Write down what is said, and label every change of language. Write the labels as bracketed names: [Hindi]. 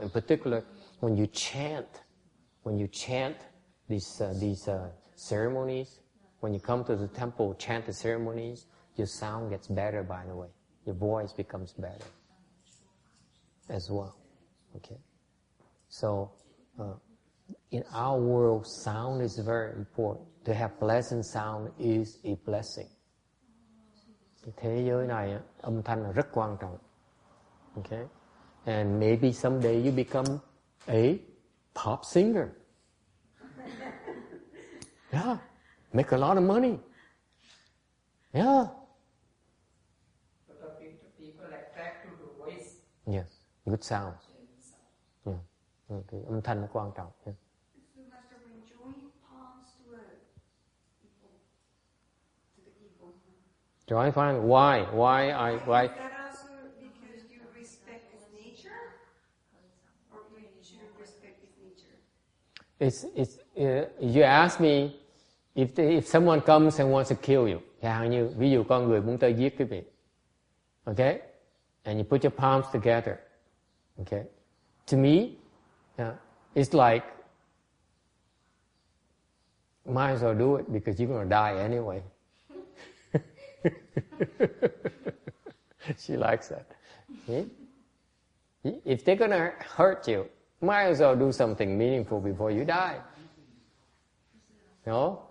[English] In particular, when you chant these ceremonies, when you come to the temple, chant the ceremonies, your sound gets better, by the way. Your voice becomes better as well. Okay? So, in our world, sound is very important. To have pleasant sound is a blessing. [Vietnamese] Thế giới này, âm thanh là rất quan trọng. [English] Okay? And maybe someday you become a pop singer. Yeah. Make a lot of money. Yeah. But the people attract to the voice. Yes. Good sound. Yeah. Okay. [Vietnamese] Âm thanh là quan trọng. [English] Yeah. Join palms, why? Is that also because you respect his nature? Or you shouldn't respect his nature? You ask me if someone comes and wants to kill you. [Vietnamese] Chẳng hạn như, ví dụ con người muốn tới giết quý vị. [English] Okay? And you put your palms together. Okay? To me, it's like, might as well do it because you're going to die anyway. She likes that. If they're going to hurt you, might as well do something meaningful before you die. No?